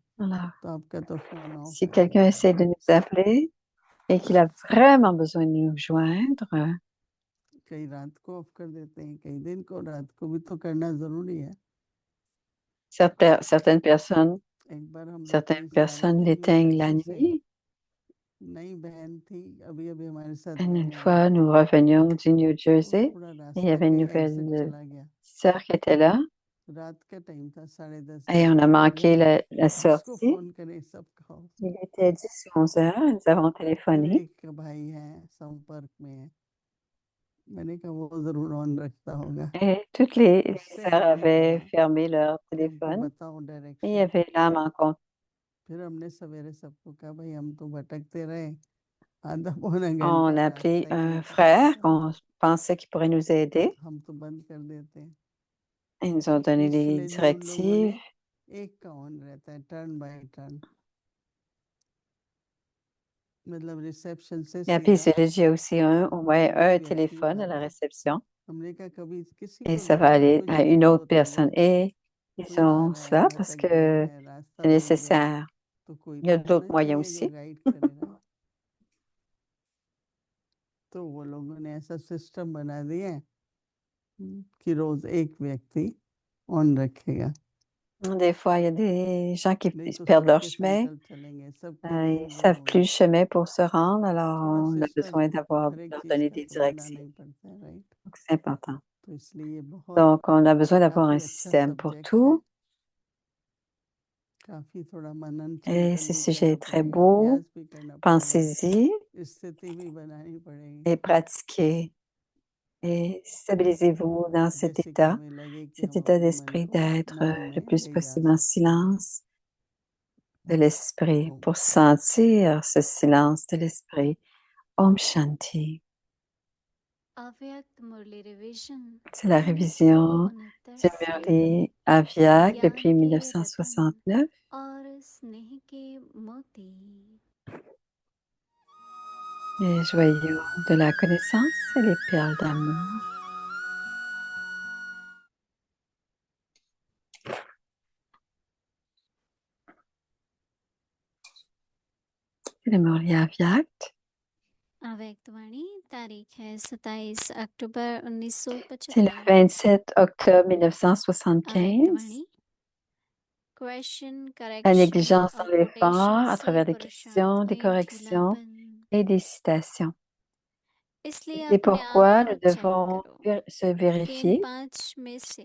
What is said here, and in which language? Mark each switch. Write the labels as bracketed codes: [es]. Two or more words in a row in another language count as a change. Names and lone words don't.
[fr] Alors, [hi] तो आपका तो फोन ऑफ [fr] si [hi] है। [fr] quelqu'un essaie de nous appeler et qu'il a vraiment besoin de nous joindre, [hi] कई रात को ऑफ कर देते हैं, कई दिन को, रात को भी तो करना जरूरी है। [fr] certaines personnes, [hi] एक बार हम लोग [fr] certaines [hi] कहीं से आ रहे [fr] personnes [hi] थे [fr] l'éteignent la [hi] यूएसए से, [fr] nuit. [hi] नई बहन थी, अभी अभी हमारे साथ [fr] Et une [hi] रहने आई [fr] fois, [hi] थी, [fr] nous revenions du New [hi] तो [fr] Jersey [hi] थोड़ा [fr] et il y [hi] रास्ता [fr] avait une [hi] कहीं [fr] nouvelle [hi] एग्जिट चला गया, [fr] sœur qui était là [hi] रात का टाइम था, 10:30 [fr] et on a [hi] 11 [fr] manqué [hi] बजे, [fr] la [hi] जिसको [fr] sortie. [hi] फोन करे सबका ऑफ। [fr] Il était 10 ou 11 heures, nous avons [hi] फिर [fr] téléphoné [hi] एक भाई है संपर्क में है, मैंने कहा वो जरूर ऑन रखता होगा, [fr] et toutes les [hi] उससे [fr] sœurs [hi] हमने [fr] avaient [hi] कहा [fr] fermé leur [hi] कि हमको [fr] téléphone [hi] बताओ [fr] et il y [hi] डायरेक्शन। [fr] avait l'âme en compte. [hi] फिर हमने सवेरे सबको कहा भाई हम तो भटकते रहे, आधा पौना [fr] On [hi] घंटा [fr] a appelé [hi] रास्ता क्यों [fr] un [hi] खराब [fr] frère [hi] करें, [fr] qu'on pensait qu'il pourrait nous aider. [hi] हम तो बंद कर देते हैं। [fr] Ils nous ont donné les [hi] इसलिए जो उन लोगों [fr] directives. [hi] ने एक का ऑन रहता है, [en] turn by turn, [hi] मतलब रिसेप्शन से [fr] Et puis, [hi] सीधा [fr] il y a aussi au moins [hi] अगले [fr] un [hi] व्यक्ति [fr] téléphone à la [hi] उठाते हैं। [fr] réception [hi] हमने कहा कभी किसी [fr] et [hi] को [fr] ça va aller [hi] कुछ [fr] à [hi] भी [fr] une autre [hi] जरूरत हो [fr] personne. [hi] जाए, [fr] Et ils [hi] कोई आ [fr] ont [hi] रहा है [fr] cela parce [hi] भटक गया [fr] que [hi] है, रास्ता [fr] c'est [hi] भूल गया, [fr] nécessaire. [hi] तो कोई [fr] Il y a [hi] तो [fr] d'autres [hi] होना [fr] moyens [hi] चाहिए जो [fr] aussi. [hi] गाइड करेगा। तो वो लोगों ने ऐसा सिस्टम बना दिया है कि रोज एक व्यक्ति ऑन रखेगा, [fr] Des fois, il y a des gens qui [hi] नहीं तो [fr] perdent leur [hi] सबके [fr] chemin. [hi] संकल्प चलेंगे, सबके [fr] Ils [hi] नींद [fr] ne [hi] गुम [fr] savent plus [hi] होगी। [fr] le chemin pour se rendre, alors [hi] थोड़ा [fr] on a [hi] सिस्टम, [fr] besoin d'avoir, [hi] हर एक [fr] leur [hi] चीज [fr] donner [hi] का [fr] des [hi] तो बनाना [fr] directives. [hi] ही पड़ता है, राइट। [fr] Donc, c'est important. [hi] तो इसलिए ये बहुत [fr] Donc, on a besoin d'avoir un [hi] काफी अच्छा [fr] système pour [hi] सब्जेक्ट है, [fr] tout. [hi] काफी थोड़ा मनन [fr] Et [hi] चिंतन [fr] ce [hi] भी [fr] sujet [hi] करना [fr] est très [hi] पड़ेगा, [fr] beau. [hi] अभ्यास भी करना पड़ेगा, [fr] Pensez-y [hi] स्थिति भी बनानी पड़ेगी। [fr] et pratiquez. Et stabilisez-vous dans [hi] जैसे कि हमें लगे कि [fr] cet [hi] हम [fr] état [hi] अपने मन [fr] d'esprit [hi] को [fr] d'être [hi] मौन [fr] le [hi] में [fr] plus [hi] ले जा [fr] possible en [hi] सकते हैं। [fr] silence de l'esprit [hi] ओम [fr] pour sentir ce silence de l'esprit. [hi] Om Shanti. अव्यक्त मुरली रिवीजन [fr] C'est la révision du [hi] 1969 से [fr] Murli Aviak [hi] ज्ञान [fr] depuis [hi] के रतन [fr] 1969. [hi] और स्नेह के मोती। [fr] Les joyaux de la connaissance et les perles d'amour. C'est le Murli Aviak. [hi] अव्यक्त वाणी तारीख है 27 अक्टूबर [fr] C'est le [hi] 1975। [fr] 27 octobre [hi] अव्यक्त [fr] 1975. [hi] वाणी क्वेश्चन [fr] La [hi] करेक्शन [fr] négligence [hi] और [fr] dans [hi] कोटेशन [fr] l'effort à [hi] से [fr] travers des questions, [hi] पुरुषार्थ [fr] des [hi] में [fr] corrections [hi] ढीलापन, [fr] et des citations. [hi] इसलिए [fr] C'est [hi] अपने आप [fr] pourquoi [hi] को [fr] nous [hi] चेक [fr] devons [hi] करो [fr] se [hi] कि इन [fr] vérifier [hi] 5 में से